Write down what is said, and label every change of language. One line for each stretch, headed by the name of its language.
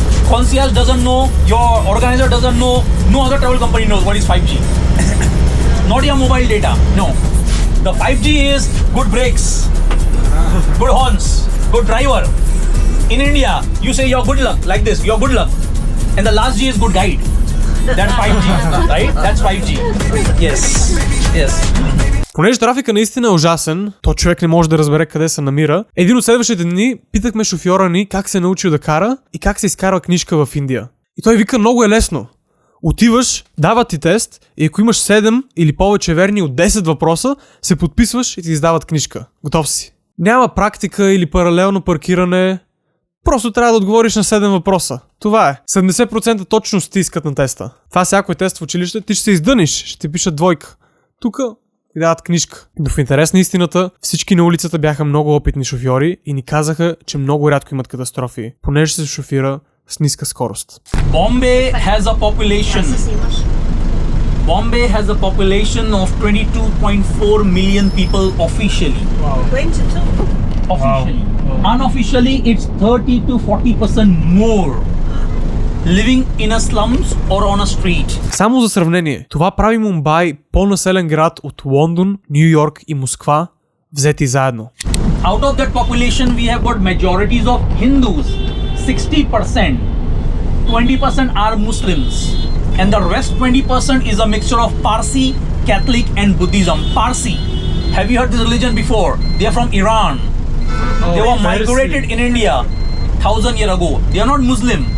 English: Concierge doesn't know, your organizer doesn't know, no other travel company knows what is 5G. Not your mobile data, no. The 5G is good brakes, good horns, good driver. In India, you say you're good luck, like this, you're good luck. And the last G is good guide. That's 5G, right? That's 5G. Yes, yes.
Bulgarian: Понеже трафика наистина е ужасен, то човек не може да разбере къде се намира, един от следващите дни питахме шофьора ни как се е научил да кара и как се изкарва книжка в Индия. И той вика: много е лесно. Отиваш, дават ти тест и ако имаш 7 или повече верни от 10 въпроса, се подписваш и ти издават книжка. Готов си. Няма практика или паралелно паркиране. Просто трябва да отговориш на 7 въпроса. Това е. 70% точност ти искат на теста. Това всяко е тест в училище, ти ще се издъниш, ще ти пишат двойка. Тука ти дават книжка. Но в интерес на истината, всички на улицата бяха много опитни шофьори и ни казаха, че много рядко имат катастрофи, понеже се шофира с ниска скорост.
English: Bombay has a population. Bombay has a population of 22.4 million people officially. Wow. 22. Officially. Wow. Unofficially, it's 30 to 40% more living in a slums or on a street.
Bulgarian: Само за сравнение, това прави Мумбай по-населен град от Лондон, Ню Йорк и Москва, взети заедно.
English: Out of that population, we have got majorities of Hindus, 60%. 20% are Muslims. And the rest 20% is a mixture of Parsi, Catholic and Buddhism. Parsi. Have you heard this religion before? They are from Iran. They were migrated in India 1000 years ago. They are not Muslim.